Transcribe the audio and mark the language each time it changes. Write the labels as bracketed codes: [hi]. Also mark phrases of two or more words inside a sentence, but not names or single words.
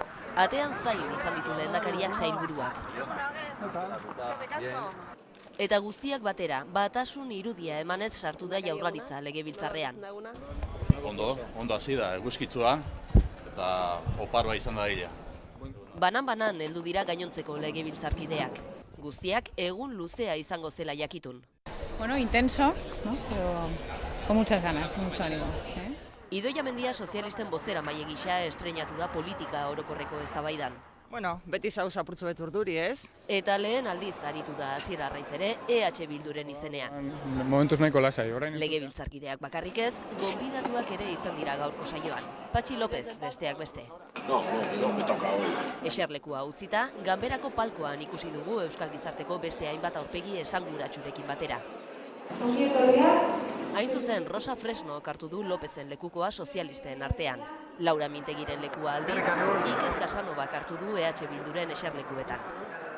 [eu] Atean zain izan ditu lehendakariak sailburuak. Eta guztiak batera, batasun irudia emanez sartu da Jaurlaritza legebiltzarrean. Ondo hasi da, eguzkitzua eta oparoa izan da dira. Banan-banan heldu dira gainontzeko legebiltzarkideak. Guztiak egun luzea izango zela jakitun. [es] Bueno, intenso, ¿no? Pero con muchas ganas, mucho ánimo. [eu] Idoia Mendia sozialisten bozeramaile gisa estreinatu da politika orokorreko eztabaidan. Bueno, beti zauz apurtzu bet urduri, ez? Eta lehen aldiz aritu da Asier Arraiz ere EH Bilduren izenean. Momentuz nahiko lasai, orain. Legebiltzarkideak bakarrik ez, gonbidatuak ere izan dira gaurko saioan. Patxi López besteak beste. [es] No, me toca hoy. [eu] Eserlekua utzita, ganberako palkoan ikusi dugu Euskal Gizarteko beste hainbat aurpegi esanguratsurekin batera. Hain zuzen, Rosa Fresno hartu du Lopezen lekukoa sozialisten artean. Laura Mintegiren lekua aldiz, Iker Casanovak hartu du EH Bilduren eserlekuetan.